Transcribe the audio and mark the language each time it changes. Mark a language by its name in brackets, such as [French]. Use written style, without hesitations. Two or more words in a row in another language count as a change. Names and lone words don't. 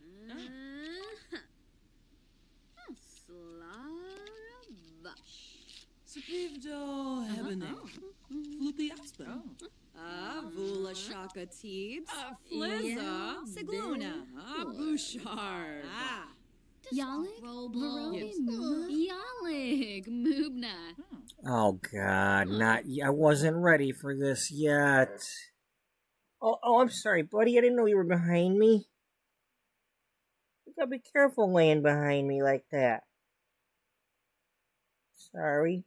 [English] Supivdo Hebene. Floopy Aspen. Vula Shaka Teebs. Flizza. Sigluna. Bouchard. Yalik. Yalik. Moobna. Oh, God. I wasn't ready for this yet. Oh, I'm sorry, buddy. I didn't know you were behind me. You gotta be careful laying behind me like that. Sorry.